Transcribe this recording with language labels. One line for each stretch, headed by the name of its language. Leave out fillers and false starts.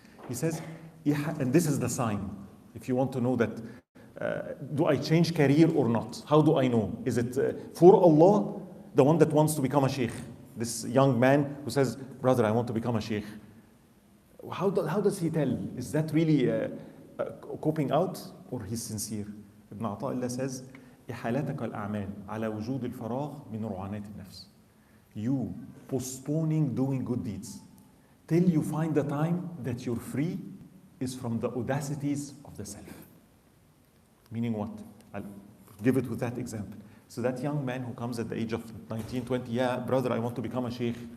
English: He says, and this is the sign. If you want to know that, do I change career or not? How do I know? Is it for Allah, the one that wants to become a sheikh? This young man who says, brother, I want to become a sheikh. How does he tell? Is that really coping out, or he's sincere? Ibn Ata'illah says,
Arabic: إحالتك الأعمال على وجود الفراغ من رعانات النفس.
English: You postponing doing good deeds till you find the time that you're free is from the audacities of the self. Meaning what? I'll give it with that example. So that young man who comes at the age of 19, 20, yeah, brother, I want to become a sheikh.